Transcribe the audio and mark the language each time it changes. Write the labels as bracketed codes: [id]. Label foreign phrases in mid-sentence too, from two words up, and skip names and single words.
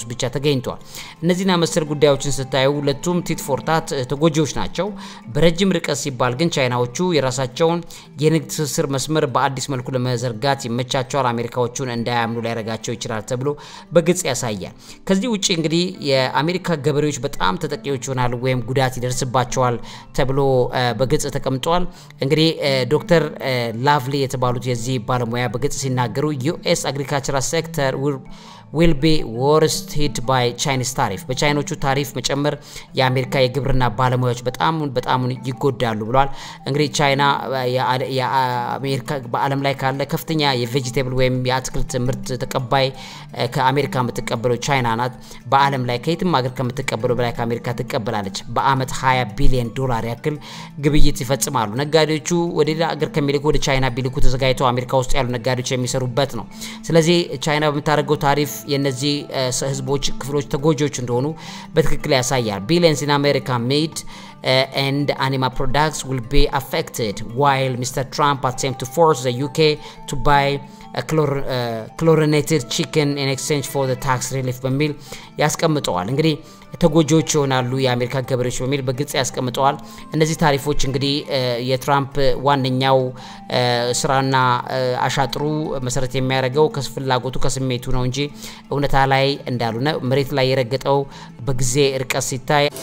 [am] ብቻ ተገኝቷል እነዚህና መሰል ጉዳዮችን ስታዩ ሁለቱም [en] tit for tat [am] ተጎጂዎች ናቸው በረጅም ርቀት ሲባል ግን ቻይናዎቹ የራሳቸውን የንግድ ትስስር መስመር በአዲስ መልኩ ለመዘርጋት ይመቻቸዋል አሜሪካዎቹን እንዳያምኑ ሊያረጋቸው ይችላል ተብሎ በግልጽ ያሳያል ከዚህ ውጪ እንግዲህ የአሜሪካ ገበሬዎች በጣም ተጠቂዎች ይሆናሉ ወይም ጉዳት ይደርስባቸዋል ተብሎ በግልጽ ተቀምጧል እንግዲህ ዶክተር ላቭሊ የተባሉት የዚህ ባለሙያ በግልጽ ሲናገሩ [en] US agricultural sector will be worst hit by Chinese tariff [am] በቻይኖቹ ታሪፍ መጨመር የአሜሪካ የግብርና ባለሙያዎች በጣም ይጎዳሉ ብለዋል እንግዲህ ቻይና የአሜሪካ በአለም ላይ ካለ ከፍተኛ የቬጂቴብል ወይም የአትክልት ምርት ተቀባይ ከአሜሪካ የምትቀበለው ቻይና ናት በአለም ላይ ከየትም ሀገር ከምትቀበለው በላይ ከአሜሪካ ትቀበላለች በአመት 20 ቢሊዮን ዶላር ያክል ግብይት ይፈጽማሉ ነጋዴዎቹ ወደ ሌላ ሀገር ከሚልኩ ወደ ቻይና ቢልኩ ተዘጋጅተው አሜሪካ ውስጥ ያሉ ነጋዴዎች የሚሰሩበት ነው ስለዚህ ቻይና በመታረገው ታሪፍ የነዚህ ህዝቦች ክፍሎች ተጎጂዎች እንደሆኑ በትክክል ያሳያል [en] billions in America made and animal products will be affected while Mr. Trump attempts to force the UK to buy chlorinated chicken in exchange for the tax relief [am] በሚል ያስቀምጠዋል እንግዲህ ተጎጂዎች ይሆናሉ የአሜሪካ ገበሬዎች በሚል በግልጽ ያስቀምጠዋል እነዚህ ታሪፎች እንግዲህ የትራምፕ ዋነኛው ስራና አሻጥሩ መሰረት የሚያደርገው ከፍላጎቱ ከስሜቱ ነው እንጂ እውነታ ላይ እንዳሉና መሬት ላይ የረገጠው በጊዜ ርቀት ሲታይ